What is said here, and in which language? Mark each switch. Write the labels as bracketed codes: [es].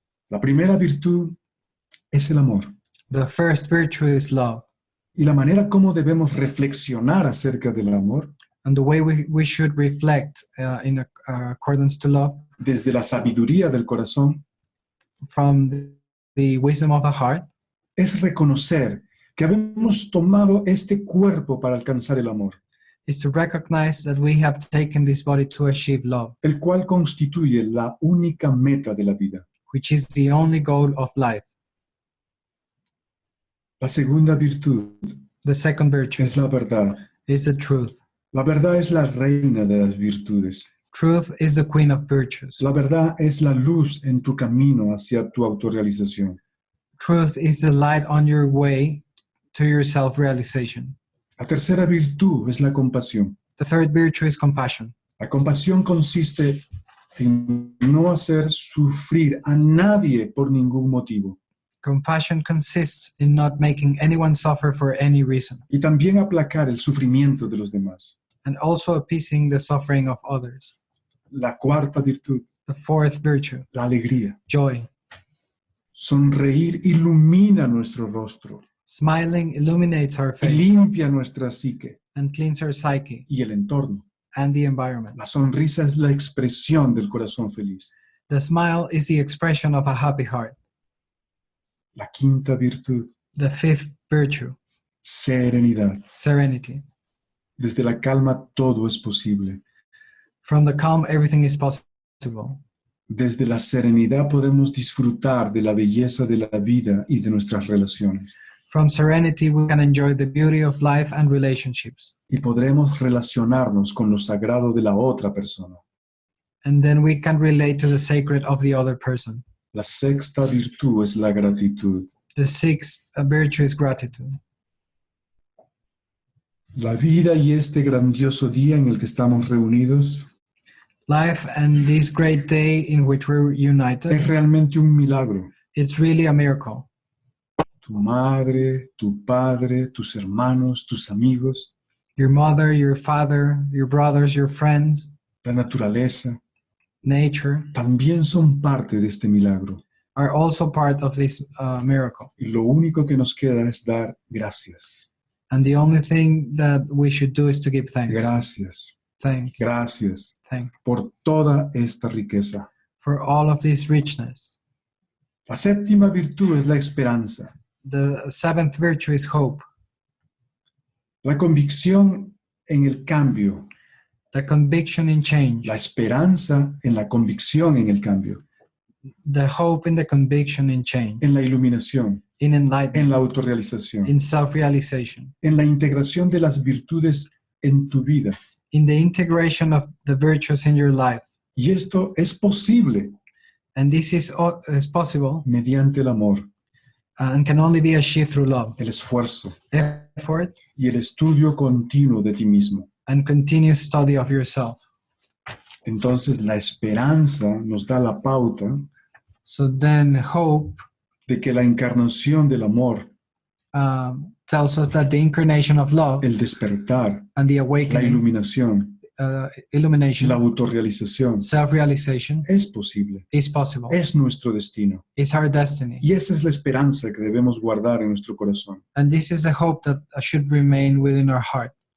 [es] La primera virtud es el amor. [en] The first virtue is love. [es] Y la manera como debemos reflexionar acerca del amor, [en] And the way we should reflect in accordance to love [es] desde la sabiduría del corazón, [en] from the wisdom of the heart, [es] es reconocer que habemos tomado este cuerpo para alcanzar el amor, [en] is to recognize that we have taken this body to achieve love, [es] el cual constituye la única meta de la vida. [en] which is the only goal of life. [es] La segunda virtud [en] The second virtue [es] es la verdad. [en] is the truth. [es] La verdad es la reina de las virtudes. [en] Truth is the queen of virtues. [es] La verdad es la luz en tu camino hacia tu autorrealización. [en] Truth is the light on your way to your self-realization. [es] La tercera virtud es la compasión. [en] The third virtue is compassion. [es] La compasión consiste en no hacer sufrir a nadie por ningún motivo [en] Compassion consists in not making anyone suffer for any reason, [es] y también aplacar el sufrimiento de los demás. [en] and also appeasing the suffering of others. [es] La cuarta virtud, [en] The fourth virtue, [es] la alegría. [en] joy. [es] Sonreír ilumina nuestro rostro [en] Smiling illuminates our [es] y [en] face [es] limpia nuestra psique [en] and cleans our psyche [es] y el entorno. [en] and the environment. [es] La sonrisa es la expresión del corazón feliz. [en] The smile is the expression of a happy heart. [es] La quinta virtud, [en] The fifth virtue, [es] serenidad. [en] serenity. [es] Desde la calma todo es posible. [en] From the calm, everything is possible. [es] Desde la serenidad podemos disfrutar de la belleza de la vida y de nuestras relaciones. [en] From serenity, we can enjoy the beauty of life and relationships. [es] Y podremos relacionarnos con lo sagrado de la otra persona. [en] And then we can relate to the sacred of the other person. [es] La sexta virtud es la gratitud. [en] The sixth virtue is gratitude. [es] La vida y este grandioso día en el que estamos reunidos [en] Life and this great day in which we're united, [es] es realmente un milagro. [en] it's really a miracle. [es] Tu madre, tu padre, tus hermanos, tus amigos, [en] Your mother, your father, your brothers, your friends, [es] la naturaleza, [en] nature [es] también son parte de este milagro. [en] are also part of this miracle. [es] Y lo único que nos queda es dar gracias. [en] And the only thing that we should do is to give thanks. [es] Gracias, [en] Thank you. [es] gracias [en] Thank you [es] por toda esta riqueza. [en] for all of this richness. [es] La séptima virtud es la esperanza. [en] The seventh virtue is hope, [es] La convicción en el cambio. [en] the conviction in change, [es] La esperanza en la convicción en el cambio. [en] the hope in the conviction in change, [es] En la iluminación. [en] in [es] En [en] enlightenment, [es] la autorrealización. [en] in self-realization, [es] En la integración de las virtudes en tu vida. [en] in the integration of the virtues in your life. [es] Y esto es posible [en] And this is possible [es] mediante el amor, [en] and can only be achieved through love, [es] el esfuerzo [en] effort, [es] y el estudio continuo de ti mismo. [en] and continuous study of yourself. [es] Entonces la esperanza nos da la pauta [en] So then hope [es] de que la encarnación del amor, [en] tells us that the incarnation of love [es] el despertar, [en] and the [es] la [en] awakening, [es] iluminación, [en] illumination, [es] la autorrealización [en] self-realization [es] es posible, [en] is possible. [es] es nuestro destino. [en] It's our destiny. [es] Y esa es la esperanza que debemos guardar en nuestro corazón. [en] And this is the hope that should remain within our heart.